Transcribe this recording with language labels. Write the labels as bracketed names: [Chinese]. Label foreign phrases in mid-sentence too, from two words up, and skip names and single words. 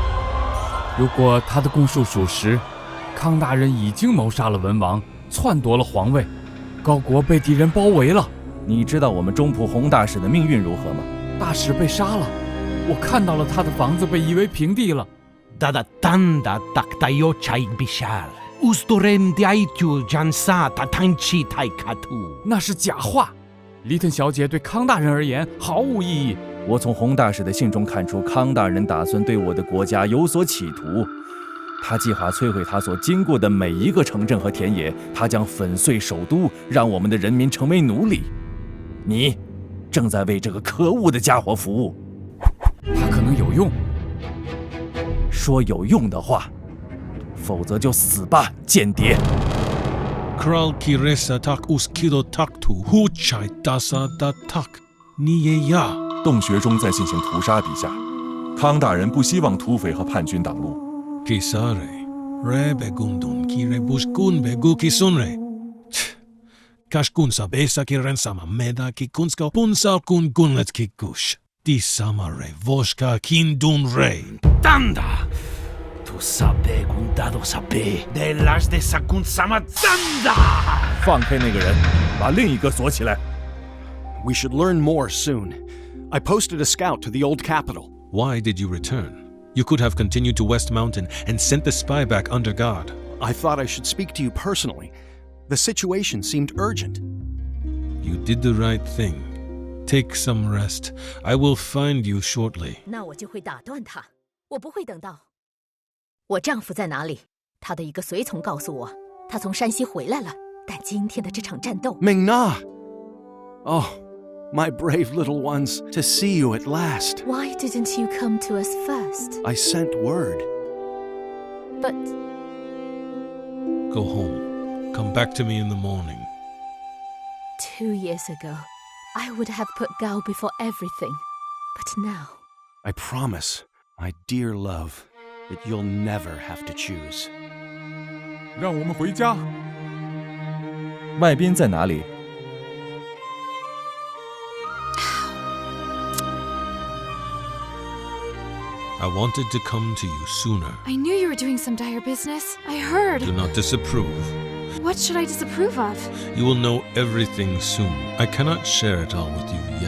[Chinese] 如果他的供述属实，康大人已经谋杀了文王，篡夺了皇位， 高国被敌人包围了。你知道我们中仆洪大使的命运如何吗？大使被杀了，我看到了他的房子被夷为平地了。 Dadatanda taktayo chaig bishal. Ustorem diaitu jansa tatanchi taikatu. 那是假话。黎顿小姐对康大人而言毫无意义。我从洪大使的信中看出，康大人打算对我的国家有所企图。他计划摧毁他所经过的每一个城镇和田野，他将粉碎首都，让我们的人民成为奴隶。你正在为这个可恶的家伙服务。他可能有用。说有用的话，否则就死吧，间谍。 Kral kiresa tak uskido taktu huchai dasa da tak niyeya。洞穴中在进行屠杀，陛下。康大人不希望土匪和叛军挡路。 Kisare rebe gundun kirebus gunbe gukisonre。Kashkun sabesa kirensama meda kikunska punsa kun gunlet kikush. Di samare voshka kindun re. Tanda! Tu sabe gundado sabe de las de sakun sama tanda! 放开那个人，把另一个锁起来。 [English] We should learn more soon. I posted a scout to the old capital. Why did you return? You could have continued to West Mountain and sent the spy back under guard. I thought I should speak to you personally. The situation seemed urgent. You did the right thing. Take some rest. I will find you shortly. [Chinese] 那我就会打断他，我不会等到。我丈夫在哪里？他的一个随从告诉我，他从山西回来了。但今天的这场战斗， [English] Ming-na! Oh, my brave little ones, to see you at last. Why didn't you come to us first? I sent word. But Go home. Come back to me in the morning. 2 years ago, I would have put Gao before everything. But now, I promise, my dear love, that you'll never have to choose. [Chinese] 让我们回家。外宾在哪里？ [English] I wanted to come to you sooner. I knew you were doing some dire business. I heard. Do not disapprove. What should I disapprove of? You will know everything soon. I cannot share it all with you yet.